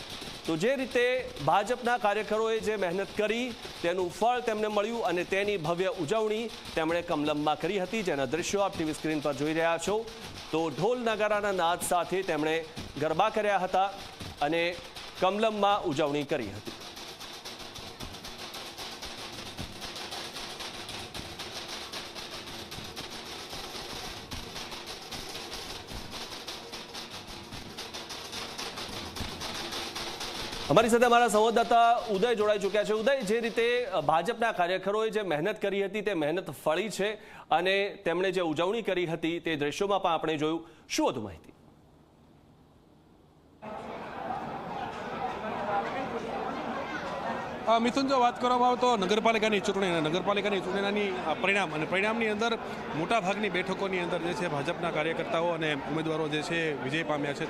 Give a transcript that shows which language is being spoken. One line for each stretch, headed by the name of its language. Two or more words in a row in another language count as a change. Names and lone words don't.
Gujarati: તો જે રીતે ભાજપના કાર્યકરોએ જે મહેનત કરી તેનું ફળ તેમને મળ્યું અને તેની ભવ્ય ઉજવણી તેમણે કમલમમાં કરી હતી, જેના દ્રશ્યો આપ ટીવી સ્ક્રીન પર જોઈ રહ્યા છો। તો ઢોલ નગારાના નાદ સાથે તેમણે ગરબા કર્યા હતા અને કમલમમાં ઉજવણી કરી હતી।
Hindi: हमारी साथ हमारा संवाददाता उदय जोड़ाई चुक्या है।
Gujarati: ઉદય, જે રીતે ભાજપના કાર્યકરોએ જે મહેનત કરી હતી તે મહેનત ફળી છે અને તેમણે જે ઉજવણી કરી હતી તે દૃશ્યોમાં પણ આપણે જોયું, શું હતું માહિતી? મિથુન, જો વાત કરવામાં આવે તો નગરપાલિકાની ચૂંટણીના પરિણામની અંદર મોટાભાગની બેઠકોની અંદર જે છે ભાજપના કાર્યકર્તાઓ અને ઉમેદવારો જે છે વિજય પામ્યા છે।